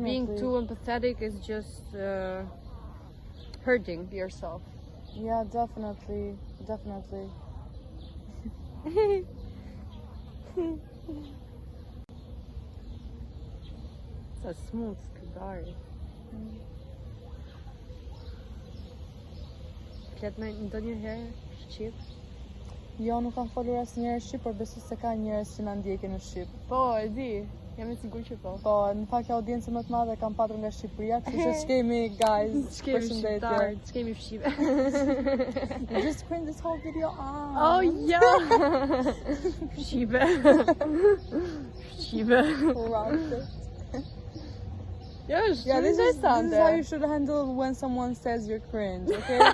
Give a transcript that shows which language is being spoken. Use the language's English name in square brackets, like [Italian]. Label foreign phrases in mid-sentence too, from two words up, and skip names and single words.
[English] Being too empathetic is just hurting yourself. Yeah, definitely. [Albanian] Sa smooth këngëtare. Flet me ndonjëherë shqip? Jo, nuk kam folur asnjëherë shqip, por besoj se ka njerëz që na ndjekin në shqip. Po, e di. Jam e sigurt që po. Po, në fakt audiencë më të madhe kam patur nga Shqipëria, kështu që ç'kemi guys. Ç'kemi shqiptar, ç'kemi shqipe. [English] You just screen this whole video on. Oh yeah. Shqipe. Right. Yeah, this is how you should handle when someone says you're cringe, okay?